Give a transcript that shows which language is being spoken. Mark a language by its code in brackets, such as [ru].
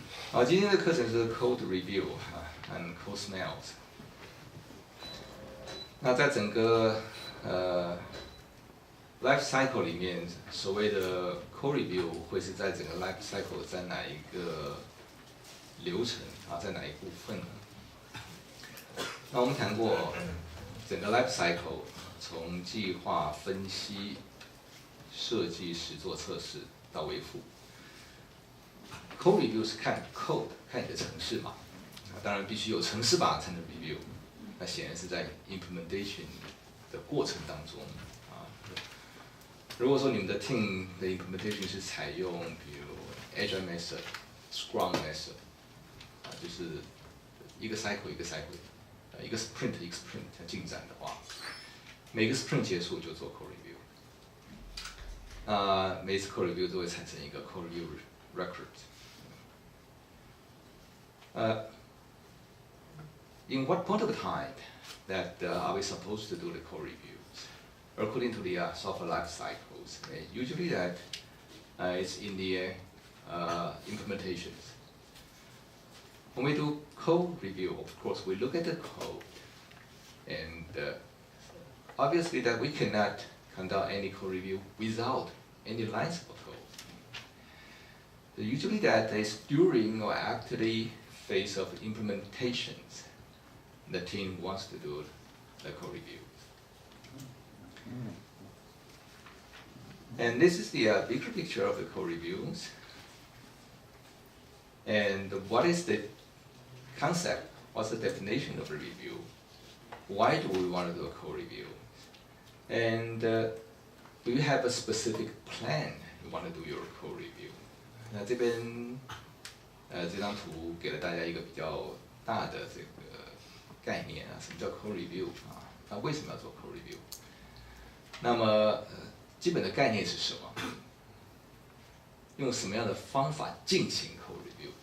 [zh] 好，今天的课程是 Code Review 和 Code Smells。那在整个Life Cycle 里面，所谓的 Code Review 会是在整个 Life Cycle 在哪一个流程在哪一部分呢？那我们谈过整个 Life Cycle 从计划、分析、设计、实作、测试到维护。 Code Review 是看 Code， 看你的程式码，当然必须有程式码才能 Review。那显然是在 Implementation 的过程当中。如果说你们的 team 的 implementation 是采用比如 Agile method、Scrum method， 就是一个 cycle 一个 cycle， 一个 sprint 一个 sprint 进展的话，每个 sprint 结束就做 code review， 每次 code review 都会产生一个 code review record。 [en] In what point of time that are we supposed to do the code reviews?According to the software life cycles, usually that is in the implementations. When we do code review, of course, we look at the code, and obviously that we cannot conduct any code review without any lines of code. So usually that is during or after the phase of implementations, the team wants to do the code review. And this is the bigger picture of the code reviews. And what is the concept? What's the definition of a review? Why do we want to do a code review? And do you have a specific plan you want to do your code review? [zh] 那这边这张图给了大家一个比较大的这个概念什么叫 code review 那为什么要做 code review？那么基本的概念是什么？用什么样的方法进行 code review？